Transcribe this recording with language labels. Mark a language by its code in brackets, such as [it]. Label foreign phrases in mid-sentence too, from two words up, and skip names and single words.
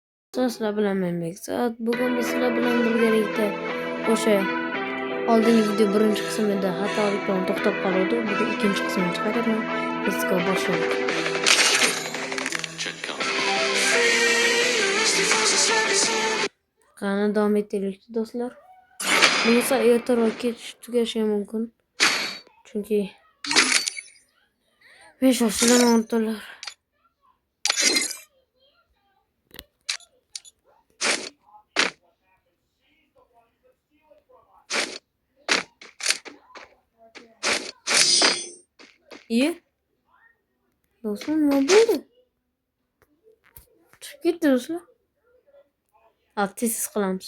[uz] Sizlar bilan Mehmet. Bugun biz sizlar bilan birgalikda o'sha oldingi video birinchi qismida xatolik bilan to'xtab qoldi. Bugun ikkinchi qismini chiqaraman. [en] Let's go [uz] boshlaylik. Qani davom etaylik do'stlar. Bunisi ertaroq kech tugashi mumkin. Chunki men shoshilaman o'rtoqlar. [tr] İyi. Dostlar ne oldu? Çıkıp gitti dostlar. [uz] Tez qilamiz.